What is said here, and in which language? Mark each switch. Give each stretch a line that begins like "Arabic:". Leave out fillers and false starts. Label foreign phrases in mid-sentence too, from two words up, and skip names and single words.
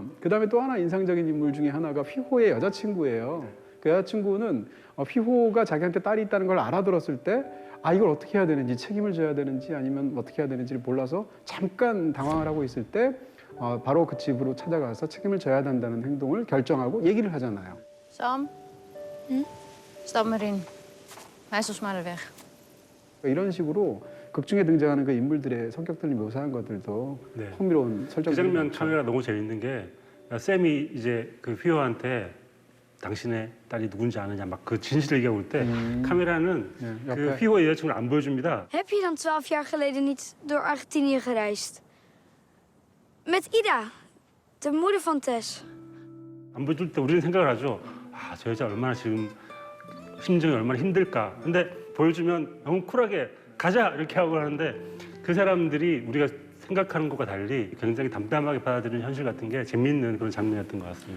Korean: 그다음에 또 하나 인상적인 인물 중에 하나가 휘호의 여자친구예요. 그 여자친구는 휘호가 자기한테 딸이 있다는 걸 알아들었을 때 이걸 어떻게 해야 되는지 책임을 져야 되는지 아니면 어떻게 해야 되는지를 몰라서 잠깐 당황을 하고 있을 때 바로 그 집으로 찾아가서 책임을 져야 된다는 행동을 결정하고 얘기를 하잖아요.
Dutch: Sam? Stap maar in. Wijs ons maar de weg.
Korean: 이런 식으로 극 중에 등장하는 그 인물들의 성격들을 묘사한 것들도 네. 흥미로운 설정. 그 장면 카메라 너무 재밌는 게 샘이 이제 그 휘호한테 당신의 딸이 누군지 아느냐 막 그 진실을 얘기하고 올 때 카메라는 네, 그 옆에. 휘호의 여자친구를 안 보여줍니다.
Dutch: Heb je dan 12 jaar geleden niet door Argentinië gereisd? Met Ida, de moeder van Tess.
Korean: 안 보여줄 때 우리는 생각을 하죠. 저 여자 얼마나 지금 심정이 얼마나 힘들까. 근데 보여주면 너무 쿨하게 가자 이렇게 하고 하는데 그 사람들이 우리가 생각하는 것과 달리 굉장히 담담하게 받아들이는 현실 같은 게 재미있는 그런 장면이었던 것 같습니다.